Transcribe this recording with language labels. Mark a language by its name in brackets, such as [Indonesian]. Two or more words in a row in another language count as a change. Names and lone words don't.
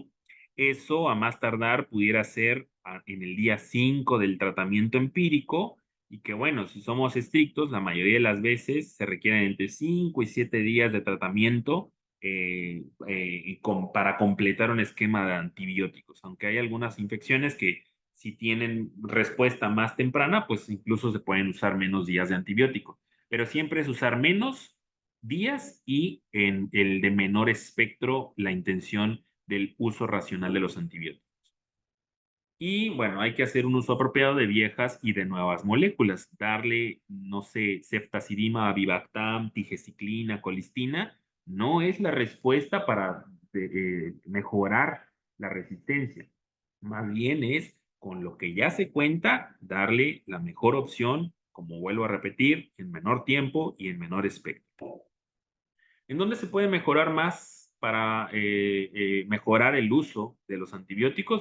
[Spanish] Eso a más tardar pudiera ser en el día 5 del tratamiento empírico, y que bueno, si somos estrictos, la mayoría de las veces se requieren entre 5 y 7 días de tratamiento para completar un esquema de antibióticos, aunque hay algunas infecciones que si tienen respuesta más temprana, pues incluso se pueden usar menos días de antibiótico. Pero siempre es usar menos días y en el de menor espectro la intención del uso racional de los antibióticos. Y bueno, hay que hacer un uso apropiado de viejas y de nuevas moléculas. Darle, no sé, ceftazidima, avibactam, tigeciclina, colistina, no es la respuesta para mejorar la resistencia. Más bien es con lo que ya se cuenta, darle la mejor opción, como vuelvo a repetir, en menor tiempo y en menor espectro. ¿En dónde se puede mejorar más para mejorar el uso de los antibióticos?